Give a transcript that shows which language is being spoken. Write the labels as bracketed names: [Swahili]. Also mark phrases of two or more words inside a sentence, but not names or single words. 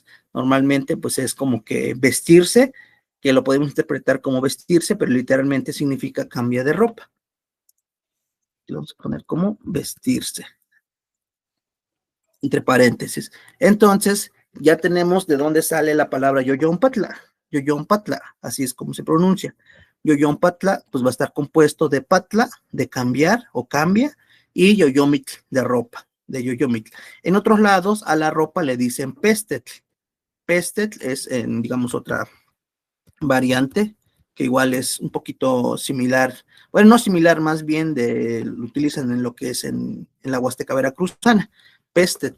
[Spanish] Normalmente, pues es como que vestirse, que lo podemos interpretar como vestirse, pero literalmente significa cambia de ropa. Y vamos a poner como vestirse, entre paréntesis. Entonces, ya tenemos de dónde sale la palabra [Nahuatl languages] yoyon patla. Yoyon patla, [Spanish] así es como se pronuncia. [Nahuatl languages] Yoyon patla, [Spanish] pues va a estar compuesto de patla, de cambiar o cambia, y yoyomit, de ropa, de yoyomit. En otros lados, a la ropa le dicen pestetl. Pestetl es, digamos, otra variante que igual es un poquito similar, bueno, no similar, más bien lo utilizan en lo que es en la Huasteca Veracruzana, Pestetl.